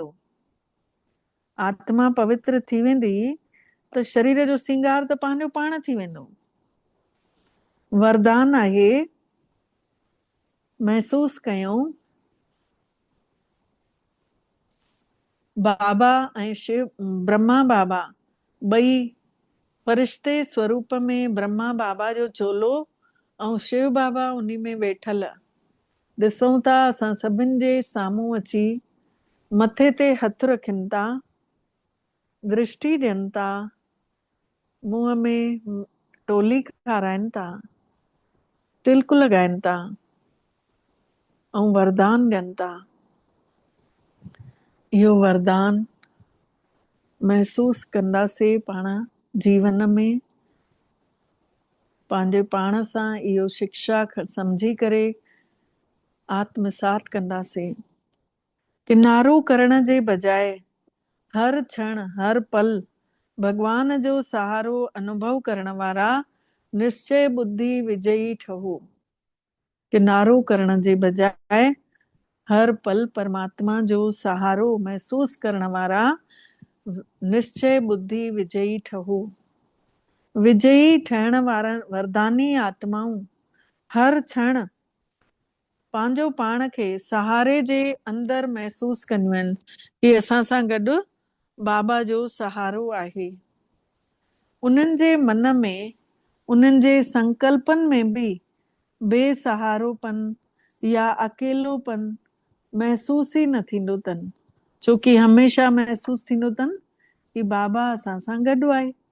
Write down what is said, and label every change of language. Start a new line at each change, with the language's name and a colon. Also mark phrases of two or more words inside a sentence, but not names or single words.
Sindhi: आत्मा पवित्र थी वेंदी त शरीर जो सिंगार त पंहिंजो पाण थी वेंदो। वरदान आहे, महसूस कयूं बाबा ऐं शिव ब्रह्मा बाबा ॿई फरिश्ते स्वरूप में ब्रह्मा बाबा जो चोलो ऐं शिव बाबा उन्ही में वेठल ॾिसूं था। असां सभिनि जे साम्हूं अची मथे ते हथ रखनि था, दृष्टि ॾियनि था, मुंहं में टोली खाराइनि था, तिलक लॻाइनि था ऐं वरदान ॾियनि था। इहो वरदान महसूस कंदासीं पाण जीवन में, पंहिंजे पाण सां इहो शिक्षा सम्झी करे आत्मसात कंदासीं। किनारो करण जे बजाय हर क्षण हर पल भगवान जो सहारो अनुभव करण वारा निश्चय बुद्धि विजयी ठहो। किनारो करण जे बजाय हर पल परमात्मा जो सहारो महसूस करण वारा निश्चय बुद्धि विजयी ठहो। विजयी ठहण वारा वरदानी आत्माऊं हर क्षण पंहिंजो पाण खे सहारे जे अंदर महसूस कंदियूं आहिनि कि असां सां गॾु बाबा जो सहारो आहे। उन्हनि जे मन में, उन्हनि जे संकल्पन में बि बेसहारोपन या अकेलोपन महसूस ई न थींदो अथनि, छोकी हमेशह महसूस थींदो अथनि कि बाबा असां सां गॾु आहे।